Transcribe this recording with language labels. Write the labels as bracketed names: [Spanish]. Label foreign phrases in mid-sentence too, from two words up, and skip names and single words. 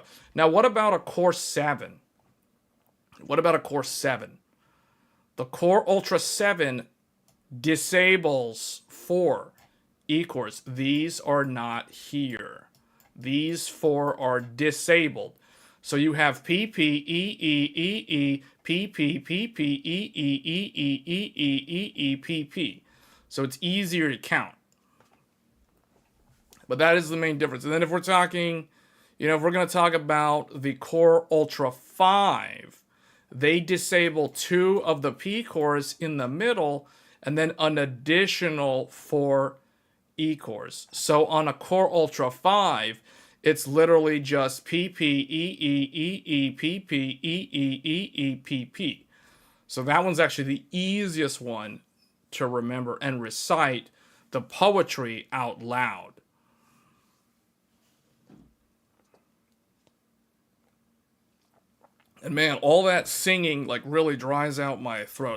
[English] Now, what about a Core 7? The Core Ultra 7 disables 4 E cores. These are not here. These 4 are disabled. So you have P P E E E E P P P P E E E E E E E E P P. So it's easier to count. But that is the main difference. And then if we're talking, if we're going to talk about the Core Ultra 5, they disable 2 of the P cores in the middle and then an additional 4 E cores. So on a Core Ultra 5, it's literally just P P E E E E P P E E E E P P. So that one's actually the easiest one to remember and recite the poetry out loud. And man, all that singing really dries out my throat.